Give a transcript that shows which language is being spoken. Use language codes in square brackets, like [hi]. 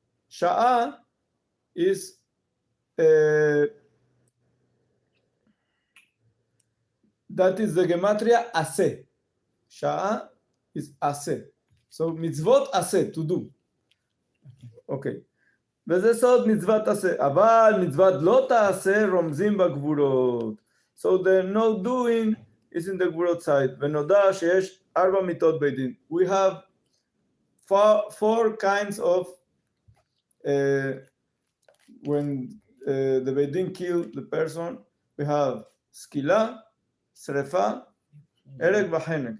[en] שעה is that is the gematria עשה. שעה is עשה. So מצוות עשה, to do. Okay. [he] וזה סוד מצוות עשה. אבל מצוות לא תעשה רומזים בגבורות. [en] So the no doing is in the Gvurot side. [he] ונודע שיש 4 מיתות בית דין. [en] We have 4 kinds of when the בית דין kill the person, we have סקילה, שריפה, הרג וחנק.